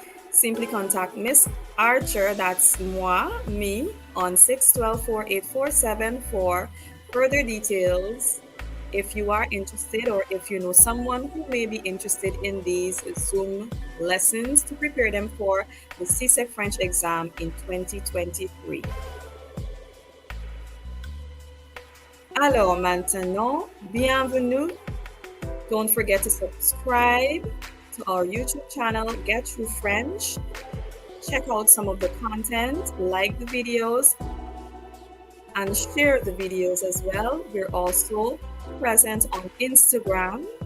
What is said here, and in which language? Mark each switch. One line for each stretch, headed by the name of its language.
English: Simply contact Miss Archer, that's me, on 612-4847 for further details if you are interested or if you know someone who may be interested in these Zoom lessons to prepare them for the CSEC French exam in 2023.
French: Alors maintenant, bienvenue.
English: Don't forget to subscribe to our YouTube channel, Get Through French. Check out some of the content, like the videos, and share the videos as well. We're also present on Instagram.